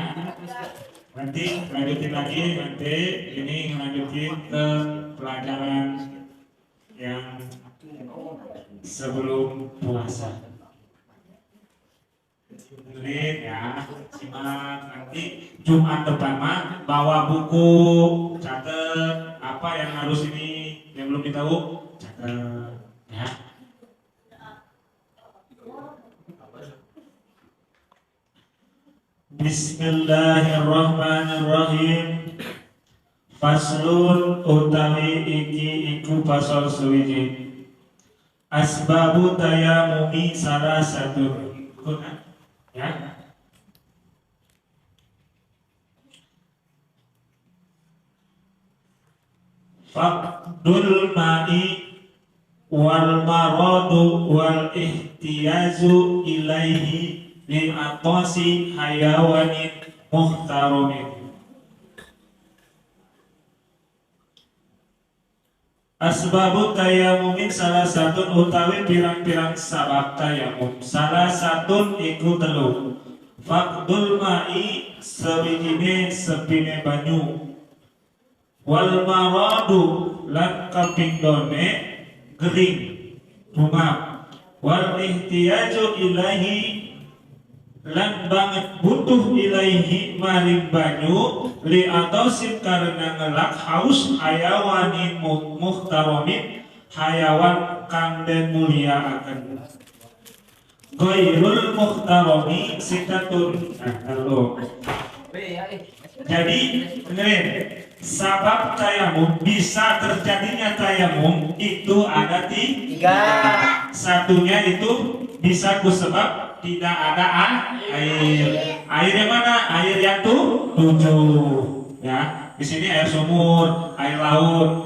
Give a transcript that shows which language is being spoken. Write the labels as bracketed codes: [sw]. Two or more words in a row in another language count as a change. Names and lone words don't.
[id] Nanti lanjutin lagi, nanti ini ngelanjutin ke pelajaran yang sebelum puasa. Dengerin ya, simak. Nanti Jumat depan mah bawa buku, catat apa yang harus ini yang belum ditahu, catat ya. [ar] بسم الله الرحمن الرحيم. [jv] Faslun utawi iki iku pasal suwiji. [ar] أسباب التيمم [jv] salah satu. [id] Ya. [ar] فقد الماء والمرض والاحتياج إليه لعطش حيوان محترم. أسباب التيمم [jv] salah satu utawi pirang-pirang sabab tayamum. Salah satu iku telu. [ar] فقد الماء [jv] sawijine sepine banyu. [ar] والمرض [jv] lan kapindone gering tumap. [ar] والاحتياج إليه [jv] lan banget butuh ilaihi maring banyu [ar] لعطش [jv] karena ngelak haus [ar] حيوان محترم [jv] hayawan kang den mulia akan [ar] غير المحترم ستة. [id] Jadi dengerin, sabab tayamum bisa terjadinya tayamum itu ada tiga. Satunya itu bisa kusebab tidak ada air. Air yang mana? Air yang tujuh. Ya, di sini air sumur, air laut.